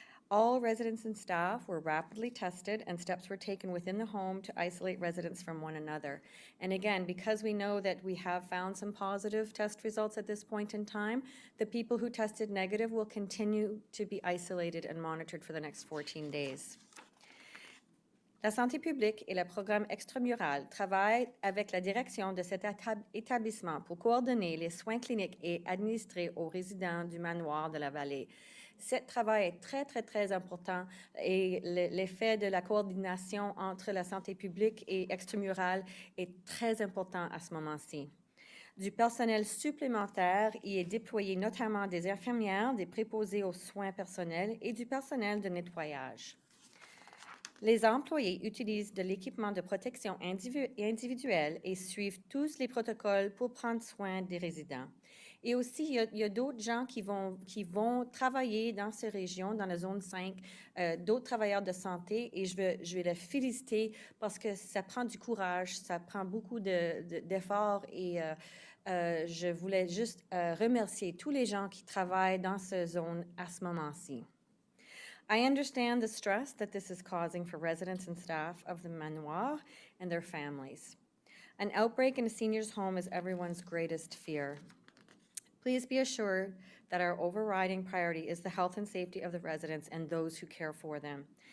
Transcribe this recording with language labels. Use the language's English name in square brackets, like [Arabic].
[English] All residents and staff were rapidly tested, and steps were taken within the home to isolate residents from one another. And again, because we know that we have found some positive test results at this point in time, the people who tested negative will continue to be isolated and monitored for the next 14 days. [French] La santé publique et le programme extramural travaillent avec la direction de cet établissement pour coordonner les soins cliniques et administrer aux résidents du manoir de la vallée. Ce travail est très, très, très important et l'effet de la coordination entre la santé publique et extramurale est très important à ce moment-ci. Du personnel supplémentaire y est déployé, notamment des infirmières, des préposés aux soins personnels et du personnel de nettoyage. Les employés utilisent de l'équipement de protection individuelle et suivent tous les protocoles pour prendre soin des résidents. Et aussi, il y a d'autres gens qui vont travailler dans ces régions, dans la zone 5, d'autres travailleurs de santé, et je vais les féliciter parce que ça prend du courage, ça prend beaucoup d'efforts, et je voulais juste remercier tous les gens qui travaillent dans cette zone à ce moment-ci. [English] I understand the stress that this is causing for residents and staff of the manoir and their families. An outbreak in a senior's home is everyone's greatest fear. Please be assured that our overriding priority is the health and safety of the residents and those who care for them.